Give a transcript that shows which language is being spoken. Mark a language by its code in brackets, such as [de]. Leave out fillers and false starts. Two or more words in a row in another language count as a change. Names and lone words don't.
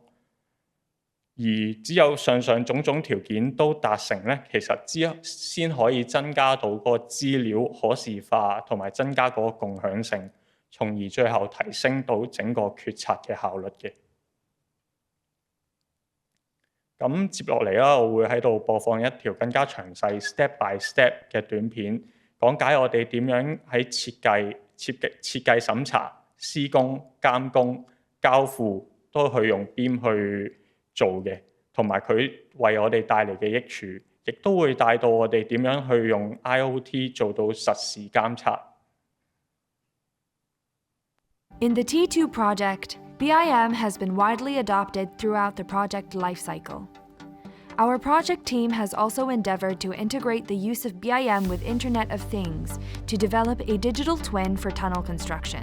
[yue] 而只有上種種條件都達成咧，其實先可以增加到個資料可視化同埋增加嗰個共享性，從而最後提升到整個決策嘅效率嘅。咁接落嚟啦，我會喺度播放一條更加詳細 [en] step by step [yue] 嘅短片，講解我哋點樣喺設計審查、施工、監工、交付都去用 Beam 去做嘅，同埋佢為我哋帶嚟嘅益處，亦都會帶到我哋點樣去用 IoT 做到實時監測。 [en] In the T2 project, BIM has been widely adopted throughout the project lifecycle. Our project team has also endeavored to integrate the use of BIM with Internet of Things to develop a digital twin for tunnel construction.